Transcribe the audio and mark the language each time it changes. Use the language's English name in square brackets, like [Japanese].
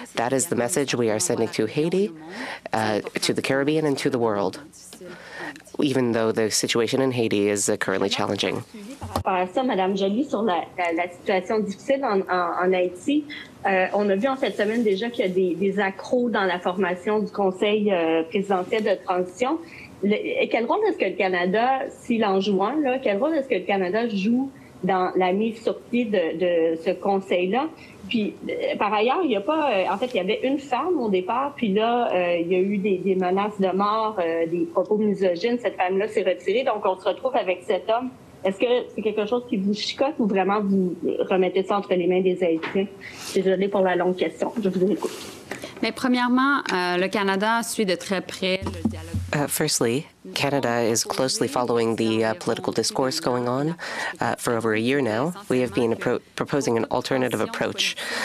[English] That is the message we are sending to Haiti, to the Caribbean, and to the world, even though the situation in Haiti is currently challenging. [French] Ça, Madame Joly, sur la situation difficile en Haïti, on a vu en cette semaine déjà qu'il y a des accros dans la formation du Conseil présidentiel de transition. Quel rôle est-ce que le Canada, s'il en joue un, là, quel rôle est-ce que le Canada joue dans la mise sur pied de ce conseil-là? Puis, par ailleurs, il y a pas... en fait, il y avait une femme au départ, puis là, il y a eu des menaces de mort, des propos misogynes. Cette femme-là s'est retirée, donc on se retrouve avec cet homme. Est-ce que c'est quelque chose qui vous chicote ou vraiment vous remettez ça entre les mains des Haïtiens? Désolée pour la longue question. Je vous écoute. Mais premièrement, le Canada suit de très près le dialogue. [English] Firstly, Canada is closely following the political discourse going on. For over a year now, we have been proposing an alternative approach.